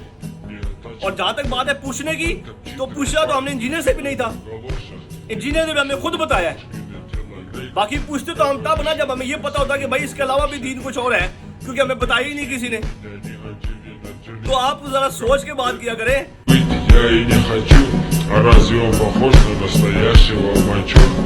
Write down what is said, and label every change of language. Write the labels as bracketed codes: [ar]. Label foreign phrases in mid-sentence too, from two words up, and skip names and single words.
[ur] اور جہاں تک بات ہے پوچھنے کی, تو پوچھا تو ہم نے انجینئر سے بھی نہیں تھا, انجینئر نے بھی ہمیں خود بتایا ہے. باقی پوچھتے تو ہم تب نا جب ہمیں یہ پتا ہوتا کہ بھائی اس کے علاوہ بھی دین کچھ اور ہے, کیونکہ ہمیں بتایا ہی نہیں کسی نے. تو آپ ذرا سوچ کے بات کیا کریں. [ru] Я и не хочу, а разве он похож на настоящего мальчика?